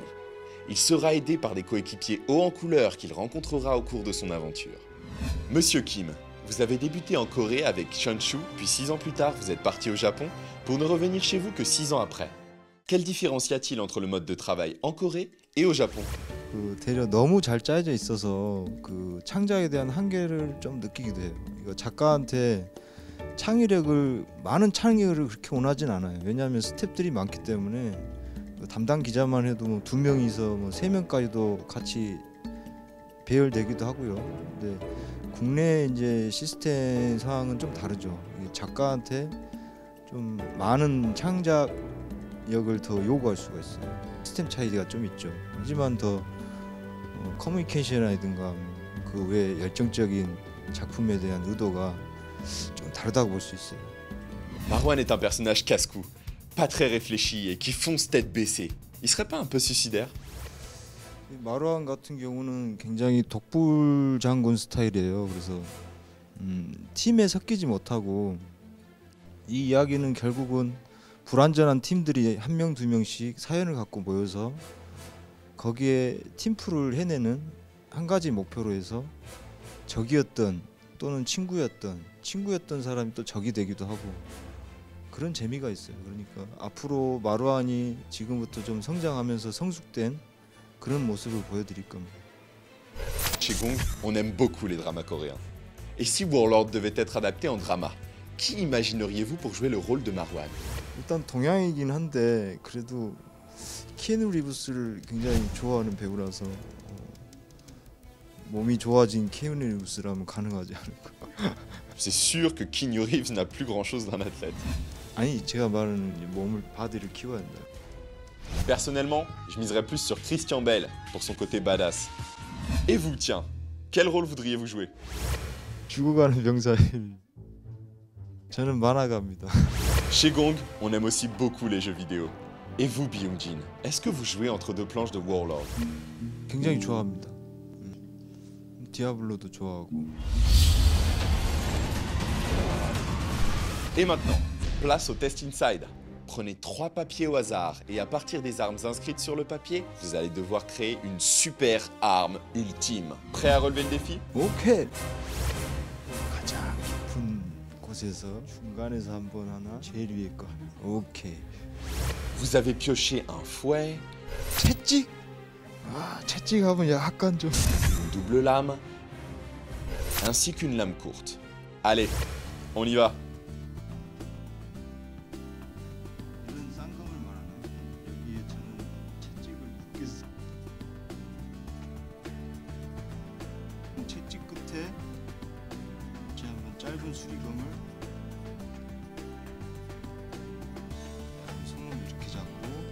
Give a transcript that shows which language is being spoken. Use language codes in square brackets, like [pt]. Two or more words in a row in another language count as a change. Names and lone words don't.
[fr] Il sera aidé par des coéquipiers hauts en couleur qu'il rencontrera au cours de son aventure. Monsieur Kim, vous avez débuté en Corée avec Shonshu, puis 6 ans plus tard, vous êtes parti au Japon pour ne revenir chez vous que 6 ans après. Quelle différence y a-t-il entre le mode de travail en Corée et au Japon? [ko] 대려 너무 잘 짜여져 있어서 그 창작에 대한 한계를 좀 느끼기도 해요. 이거 작가한테 많은 창의력을 그렇게 원하진 않아요. 왜냐하면 스태프들이 많기 때문에 담당 기자만 해도 2명이서 3명까지도 같이 배열되기도 하고요. 근데 국내 이제 시스템 상황은 좀 다르죠. 작가한테 좀 많은 창작력을 더 요구할 수가 있어요. 시스템 차이가 좀 있죠. 하지만 더 커뮤니케이션이라든가 그 외 열정적인 작품에 대한 의도가 좀 다르다고 볼 수 있어요. [fr] Maruhan est un personnage casse-cou, pas très réfléchi et qui fonce tête baissée. Il serait pas un peu suicidaire? [ko] 마루안 같은 경우는 굉장히 독불 장군 스타일이에요. 그래서 팀에 섞이지 못하고 이 이야기는 결국은 불완전한 팀들이 1명, 2명씩 사연을 갖고 모여서 거기에 팀플을 해내는 한 가지 목표로 해서 적이었던 또는 친구였던 사람이 또 적이 되기도 하고 그런 재미가 있어요. 그러니까 앞으로 마루안이 지금부터 좀 성장하면서 성숙된 그런 모습을 보여드릴 겁니다. [fr] Chez Gong, on aime beaucoup les dramas coréens. Et si Warlord devait être adapté en drama, qui imagineriez-vous pour jouer le rôle de Maruhan? [ko] 일단 동양이긴 한데 그래도 키아누 리브스를 굉장히 좋아하는 배우라서 몸이 좋아진 키아누 리브스라면 가능하지 않을까. [fr] C'est sûr que Keanu Reeves n'a plus grand-chose d'un athlète. [ko] 아니 제가 말하는 몸을 바디를 키워야 한다. [fr] Personnellement, je miserais plus sur Christian Bale pour son côté badass. Et vous, tiens, quel rôle voudriez-vous jouer? [ko] 죽어가는 병사의 저는 만화가입니다. [fr] Chez Gong, on aime aussi beaucoup les jeux vidéo. Et vous, Byung-jin, est-ce que vous jouez entre deux planches de Warlord? [ko] 굉장히 좋아합니다. 디아블로도 좋아하고. [fr] Et maintenant, place au test Inside. Prenez 3 papiers au hasard et à partir des armes inscrites sur le papier, vous allez devoir créer une super arme ultime. Prêt à relever le défi? [ko] 오케이. 가장 깊은 곳에서 중간에서 한번 하나, 제일 위에 거 하나. 오케이. [fr] Vous avez pioché un fouet, [ko] 채찍. 채찍하면 약간 좀. [fr] une double lame, ainsi qu'une lame courte. Allez, on y va. [ko] 이런 쌍검을 말하네. 여기에 저는 채찍을 묶겠어. 채찍 끝에 제가 한번 짧은 수리검을 손으로 이렇게 잡고.